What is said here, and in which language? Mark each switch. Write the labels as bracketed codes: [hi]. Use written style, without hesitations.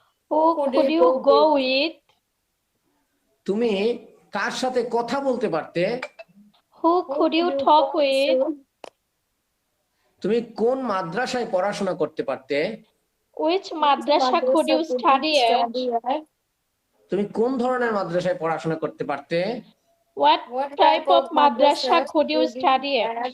[en] Who could you go with? [bn] তুমি কার সাথে কথা বলতে পারতে? [en] Who could you talk with? [bn] তুমি কোন মাদ্রাসায় পড়াশোনা করতে পারতে? [en] Which madrasa could you study at? [bn] তুমি কোন ধরনের মাদ্রাসায় পড়াশোনা করতে পারতে? [en] What type of madrasa could you study at?